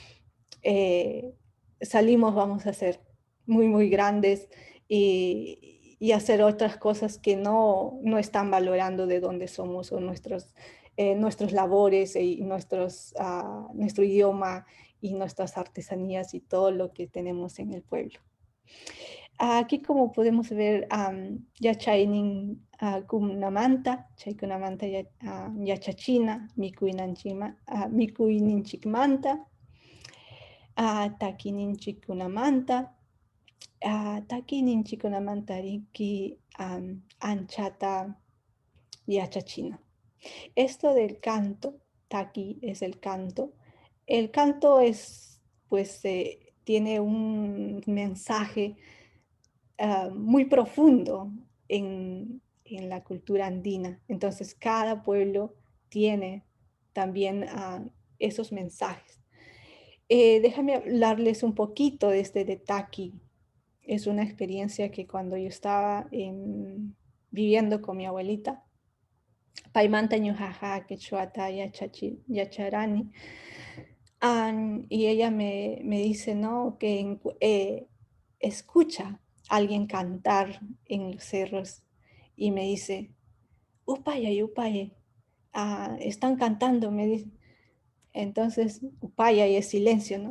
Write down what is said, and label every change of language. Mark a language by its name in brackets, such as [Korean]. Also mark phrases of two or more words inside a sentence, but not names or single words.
[Spanish] salimos vamos a ser muy, muy grandes y hacer otras cosas que no están valorando de dónde somos o nuestros labores y nuestro idioma y nuestras artesanías y todo lo que tenemos en el pueblo. Aquí, como podemos ver, [Quechua] yachainin kumnamanta, chaykunamanta yachachina, mikuyninchikmanta, takininchikunamanta, takininchikunamanta riki anchata yachachina. [Spanish] Esto del canto, taki es el canto. El canto es, pues, tiene un mensaje muy profundo en la cultura andina. Entonces, cada pueblo tiene también esos mensajes. Déjame hablarles un poquito de este de Taki. Es una experiencia que cuando yo estaba viviendo con mi abuelita, [Quechua] Paimanta ñujaja quechuata yacharani, [Spanish] y ella me dice, ¿no? Que escucha a alguien cantar en los cerros y me dice, upaya, upaya, están cantando, me dice. Entonces, upaya y es silencio, ¿no?